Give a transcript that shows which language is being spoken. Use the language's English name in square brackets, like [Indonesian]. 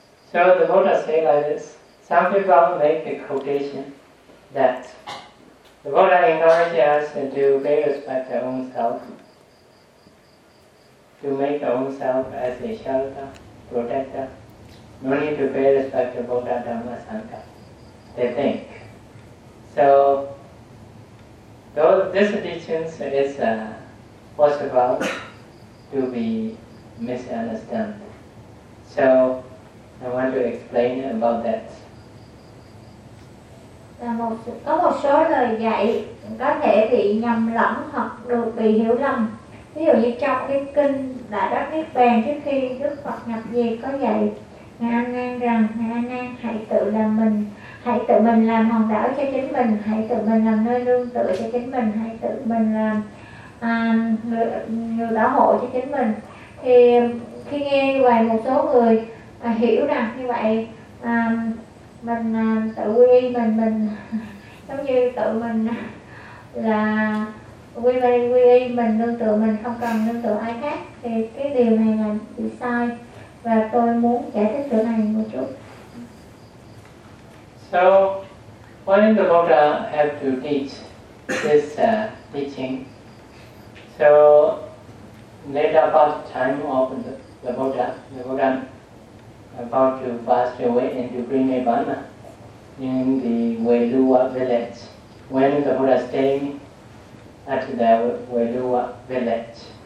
[English] So the Buddha say like this, some people make a quotation that the Buddha encourages us to pay respect to own self, to make your own self as a shelter, protector, no need to pay respect to Buddha, Dhamma, Sangha, they think. So, though this teaching is possible to be misunderstood. So, I want to explain about that. [Vietnamese] Có một số lời dạy có thể bị nhầm lẫn hoặc được bị hiểu lầm. Ví dụ như trong cái kinh Đại Đắc Niết Bàn, trước khi Đức Phật nhập về có dạy Ngài An Nan rằng, Ngài An Nan hãy tự làm mình, hãy tự mình làm hòn đảo cho chính mình, hãy tự mình làm nơi nương tựa cho chính mình, hãy tự mình làm người bảo hộ cho chính mình. Thì khi nghe như vậy, một số người hiểu rằng như vậy mình tự quy y mình giống như tự mình là quy về quy y mình, nương tựa mình, không cần nương tựa ai khác, thì cái điều này là bị sai và tôi muốn giải thích chỗ này một chút. [English] So when the Buddha have to teach this teaching, so later part time of the Buddha about to pass away and to bring Nirvana in the Weiluwa village, when the Buddha staying at the Weiluwa village.